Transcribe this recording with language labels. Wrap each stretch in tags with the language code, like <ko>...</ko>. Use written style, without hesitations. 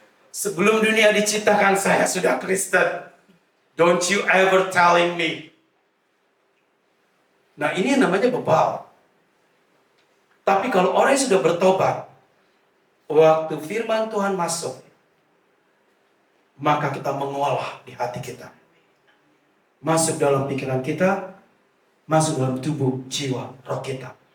<id>Sebelum dunia diciptakan saya sudah Kristen.</id> <en>Don't you ever telling me.</en> <id>Nah ini yang namanya bebal. Tapi kalau orang yang sudah bertobat, waktu firman Tuhan masuk, maka kita mengolah di hati kita. Masuk dalam pikiran kita, masuk dalam tubuh, jiwa, roh kita.</id>